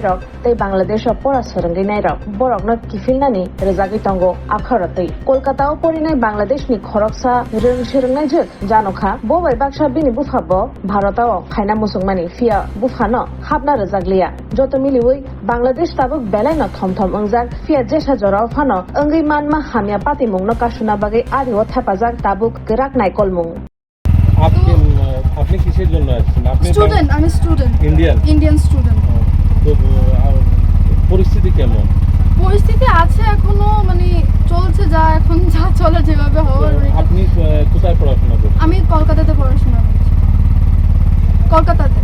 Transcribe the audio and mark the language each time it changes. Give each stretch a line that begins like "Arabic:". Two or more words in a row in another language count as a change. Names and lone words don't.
Bodo: रक तै बांलादेश परा सोरंगैनाय रक बरकनो किफिलनानि रोजागै तंगो आखरतै कलकातायाव परिनाय बांलादेशनि खरकसा रोंनायजों जानखा बबाय बाक्सा बिनि बुफाबो भारताव खायना मुसुंमानि फिया बुफानो हाबना रोजागलिया जत मिलिवै बांलादेश ताबो बेलायनो थमथम अंजाक फिया जेसा जराव फानो अंगै मानमा हामिया पाति मुंनो कासुना बागै आरिव थापाजाक ताबुक गराक नायकल मुं
Bangla: আপনি কিসের জন্য আসছেন? আপনি স্টুডেন্ট, আমি স্টুডেন্ট,
English: Indian student.
Bangla: তো পরিস্থিতি কেমন? পরিস্থিতি আছে এখনো মানে চলছে যা এখন যা চলে যেভাবে হওয়ার। আপনি কোথায় পড়াশোনা করছেন? আমি কলকাতাতে পড়াশোনা করছি। কলকাতাতে।